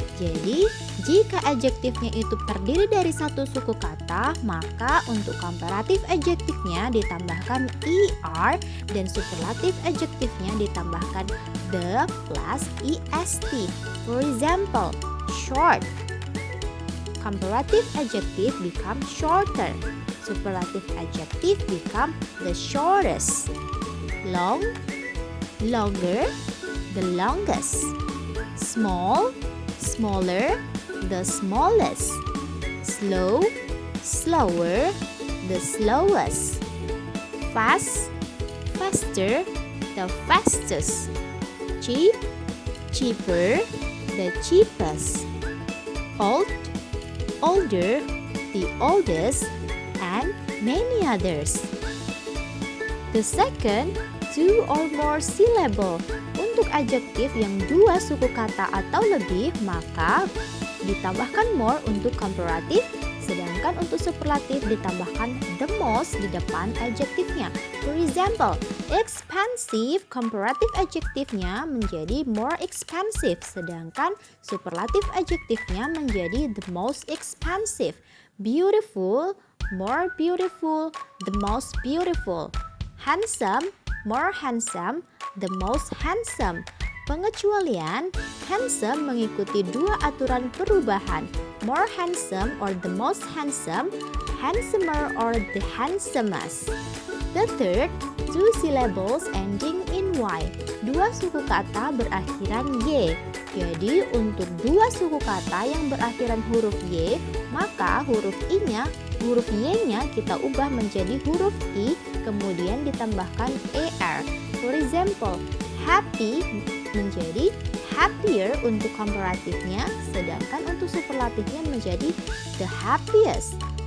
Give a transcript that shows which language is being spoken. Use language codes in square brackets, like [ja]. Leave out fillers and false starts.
[id] Jadi, jika adjektifnya itu terdiri dari satu suku kata, maka untuk comparative adjektifnya ditambahkan er dan superlative adjektifnya ditambahkan the plus est. [en] For example, short. Comparative adjective become shorter. Superlative adjective become the shortest. Long, longer, the longest. Small, smaller, the smallest. Slow, slower, the slowest. Fast, faster, the fastest. Cheap, cheaper, the cheapest. Old, older, the oldest, and many others. The second, two or more syllable. [id] Untuk adjektif yang dua suku kata atau lebih, maka ditambahkan more untuk comparative, sedangkan untuk superlative ditambahkan the most di depan adjektifnya. [en] For example, expensive, comparative adjektifnya menjadi more expensive, sedangkan superlative adjektifnya menjadi the most expensive. Beautiful, more beautiful, the most beautiful. Handsome, more handsome, the most handsome. Pengecualian, handsome mengikuti dua aturan perubahan, more handsome or the most handsome, handsomer or the handsomest. The third, two syllables ending in y. [id] Dua suku kata berakhiran y. Jadi untuk dua suku kata yang berakhiran huruf y, maka huruf y-nya kita ubah menjadi huruf i, kemudian ditambahkan er. [en] For example, [id] happy menjadi happier untuk komparatifnya, sedangkan untuk superlatifnya menjadi the happiest.